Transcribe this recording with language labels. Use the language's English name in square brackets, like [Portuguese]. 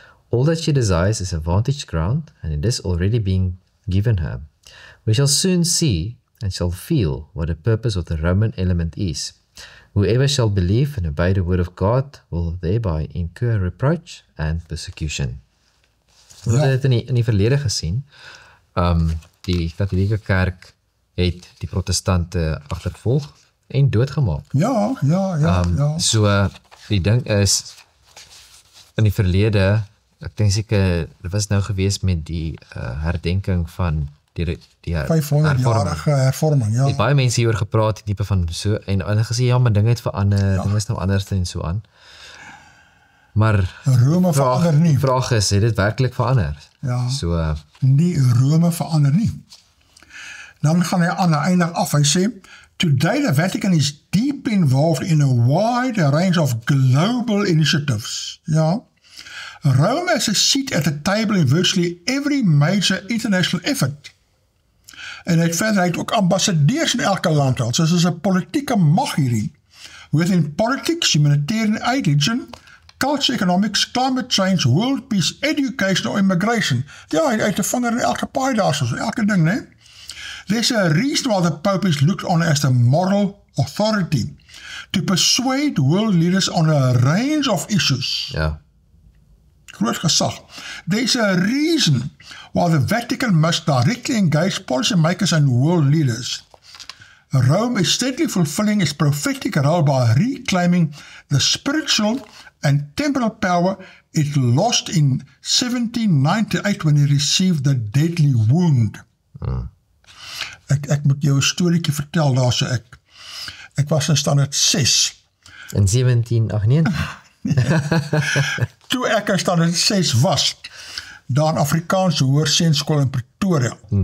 [English] All that she desires is a vantage ground, and it is already being given her. We shall soon see and shall feel what the purpose of the Roman element is. Whoever shall believe and obey the word of God will thereby incur reproach and persecution. [Afrikaans] We het dit in die verlede gesien. Die katholieke kerk het die protestante agtervolg en doodgemaak. Ja. So, die ding is, in die verlede, ek dink seker, dit was nou gewees met die herdenking van die 500-jarige hervorming, ja. Het baie mense hieroor gepraat, die type van so, en gesê, ja, maar dinge het verander, dinge is nou anders en so aan. Maar Rome verander nie. Die vraag is, het dit werkelijk verander? Ja, so, nie, Rome verander nie. Dan gaan hy aan die eindig af, hy sê, [English] today the Vatican is deep involved in a wide range of global initiatives. [Afrikaans] Ja. [English] Rome has a seat at the table in virtually every major international effort. [Afrikaans] En hy het ook ambassadeurs in elke land al, so is een politieke mag hierin. [English] Within politics, humanitarian aid, religion, culture, economics, climate change, world peace, education or immigration. [Afrikaans] Ja, hy het 'n vinger in elke paai daar, so elke ding, né? [English] There's a reason why the Pope is looked on as the moral authority, to persuade world leaders on a range of issues. [Afrikaans] Ja. Groot gesag. [English] There's a reason why the Vatican must directly engage policymakers and world leaders. Rome is steadily fulfilling its prophetic role by reclaiming the spiritual and temporal power it lost in 1798 when he received the deadly wound. [Afrikaans] Ek moet jou 'n storieetjie vertel daar, so ek was in standaard 6. In 1798? Toe ek in standaard 6 was, daar in Afrikaanse Hoërseunskool in Pretoria.